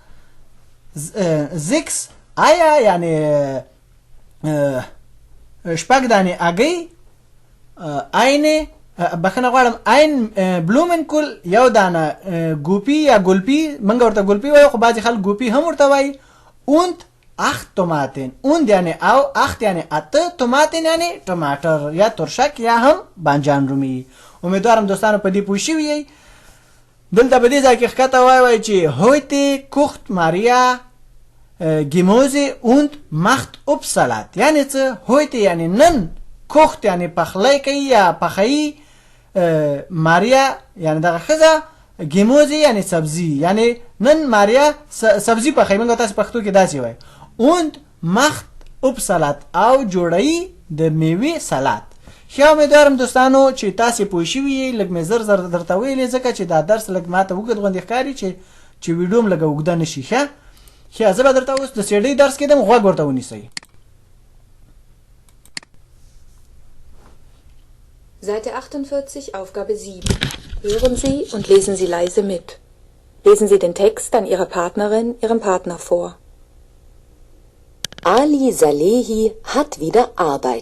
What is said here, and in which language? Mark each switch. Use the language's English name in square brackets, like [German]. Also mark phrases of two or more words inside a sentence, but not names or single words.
[Pashto] 6 آیا یعنی 6 دانې اگی، اینه بخښنه غواړم، [German] ein Blumenkohl [Pashto] یو دانه ګوپی یا ګلپي، موږ ورته ګلپي وایو خو بعضې خلک ګوپي هم ورته وایي، [German] und 8 Tomaten. [Pashto] und یعنی او 8 یعنی 8 توماتن یعنی ټماټر یا ترشک یا هم بانجان رومي. امیدوارم دوستانو په دې پوه شوي یئ. دلته په دې ځای کې ښکته وایي چې [German] heute kocht Maria Gemüse und macht Obstsalat. [Pashto] یعنی څه؟ heute یعنی نن، kocht یعنی پخلی کوي یا پخوي، ماریا یعنی دغه ښځه، Gemüse یعنی سبزي، یعنی نن ماریا سبزي پخوي. موږ تاسو پښتو کې داسې وایي. [German] und macht Obstsalat [Pashto] او جوړوي د میوې سلاد. ښه امیدوارم دوستانو چې تاسې پوه شوي یئ. لږ مې زر زر درته ویلې ځکه چې دا درس لږ ماته اوږد غوندې ښکاري چې ویډیو م لږه اوږده نه شي. ښه زه به درته اوس د سیډۍ درس کېدم، غوږ ورته ونیسئ. [German] Seite 48, Aufgabe 7. Hören Sie und lesen Sie leise mit. Lesen Sie den Text an Ihre Partnerin, Ihrem Partner vor. Ali Salehi hat wieder Arbeit.